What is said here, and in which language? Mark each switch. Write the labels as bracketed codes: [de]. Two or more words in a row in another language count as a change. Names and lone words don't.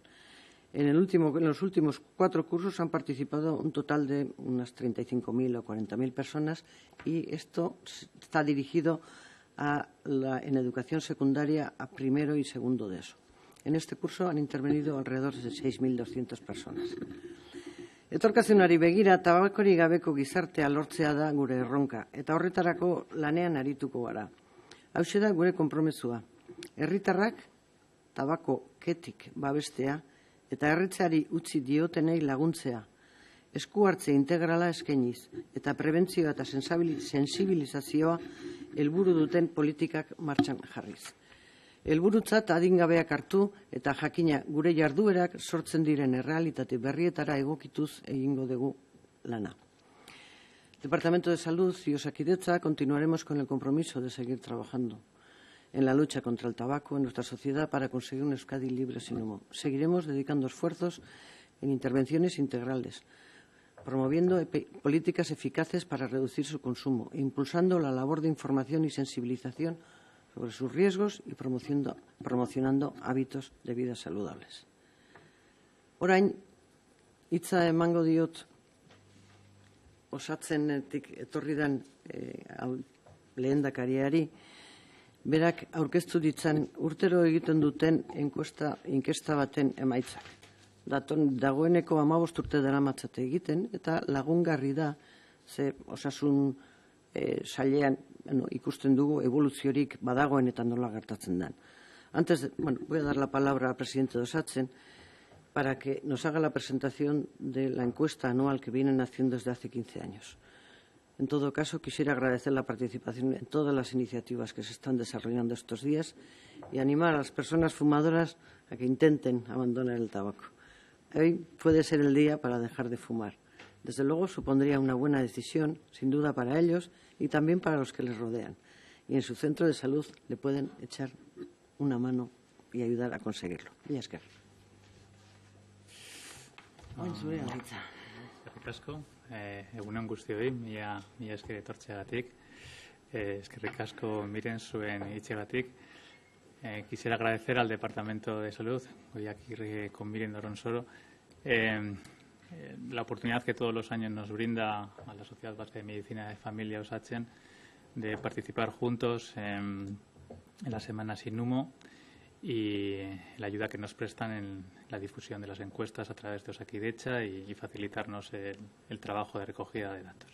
[es] En los últimos 4 cursos han participado un total de unas 35.000 o 40.000 personas y esto está dirigido en educación secundaria a primero y segundo de eso. En este curso han intervenido alrededor de 6.200 personas. [eu] Etorkizunari begira, tabakorik gabeko gizartea lortzea da gure erronka, eta horretarako lanean arituko gara. Hauxe da gure konpromezua. Herritarrak tabako ketik babestea eta erretzeari utzi diotenei laguntzea, esku hartze integrala eskainiz eta prebentzioa eta sensibilizazioa helburu duten politikak martxan jarriz. Helburutzat adingabeak hartu eta jakina gure jarduerak sortzen diren errealitate berrietara egokituz egingo dugu lana. [es] Departamento de Salud y Osakidetza continuaremos con el compromiso de seguir trabajando en la lucha contra el tabaco en nuestra sociedad para conseguir un Euskadi libre sin humo. Seguiremos dedicando esfuerzos en intervenciones integrales, promoviendo políticas eficaces para reducir su consumo e impulsando la labor de información y sensibilización sobre sus riesgos y promocionando hábitos de vida saludables. [eu] Orain, hitza emango diot osatzenetik etorri den lehendakariari, berak aurkeztu ditzan urtero egiten duten inkesta baten emaitzak. Dagoeneko 15 urte daramatzate egiten eta lagungarri da ze osasun sailean ikusten dugu evoluziorik badagoen eta nola gertatzen den. [es] Voy a dar la palabra al presidente de Osatzen para que nos haga la presentación de la encuesta anual que vienen haciendo desde hace 15 años. En todo caso, quisiera agradecer la participación en todas las iniciativas que se están desarrollando estos días y animar a las personas fumadoras a que intenten abandonar el tabaco. Hoy puede ser el día para dejar de fumar. Desde luego, supondría una buena decisión, sin duda, para ellos y también para los que les rodean. Y en su centro de salud le pueden echar una mano y ayudar a conseguirlo. [eu] Mila esker. Eskerrik asko, egunon guztioi, mila esker etortzeagatik, eskerrik asko miren zuen hitzegatik. [es] Quisiera agradecer al Departamento de Salud, hoy aquí con Miren Doronsoro, la oportunidad que todos los años nos brinda a la Sociedad Vasca de Medicina de Familia Osatzen de participar juntos en la Semana Sin Humo y la ayuda que nos prestan en la difusión de las encuestas a través de Osakidetza y facilitarnos el trabajo de recogida de datos.